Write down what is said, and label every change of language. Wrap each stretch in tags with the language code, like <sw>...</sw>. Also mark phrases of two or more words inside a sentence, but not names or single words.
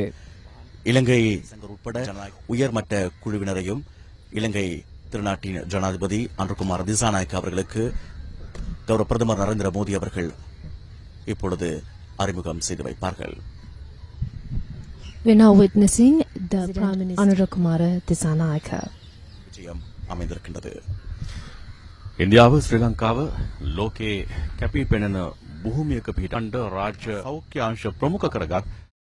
<ta>இலங்கை உட்பட உயர்மட்ட குழுவினரையும் இலங்கை திருநாட்டின் ஜனாதிபதி அனுரகுமார திசாநாயக்க அவர்களுக்கு கௌரவ பிரதமர் நரேந்திர மோடி அவர்கள் இப்பொழுது அறிமுகம் செய்து வைப்பார்கள். விஜயம் அமைந்திருக்கின்றது.</ta> <si>ඉන්දියාව ශ්‍රී ලංකාව ලෝකයේ කැපී පෙනෙන භූමියක පිහිටන්ඩ රාජ්‍ය සෞඛ්‍ය අංශ ප්‍රමුඛ කරගත්</si>